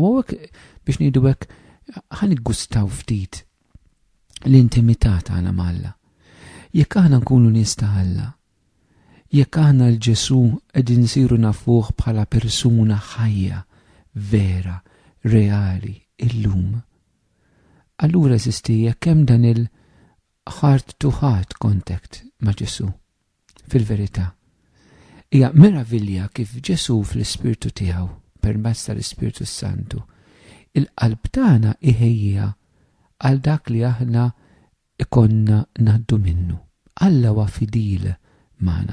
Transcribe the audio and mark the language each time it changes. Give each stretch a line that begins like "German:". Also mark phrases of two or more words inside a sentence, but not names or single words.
Maltese: U hekk biex ngħidu hekk ħaniggustaw ftit l-intimità tagħna mal-Alla. Jekk aħna nkunu nies ta' Alla, jekk aħna l-Ġesu qegħdin nsiru nafuh bħala persuna ħajja, vera, reali, illum. Allura eżisti jekk hemm dan il-
English: heart to heart contact
Maltese: ma' Ġesu. Fil-verità, hija meravilja kif Ġesu fl-Ispirtu tiegħu permezz tal-Ispirtu Santu il-qalb tagħna iħejja għal dak li aħna ikonna ngħaddu minnu. Alla huwa fidil magħna.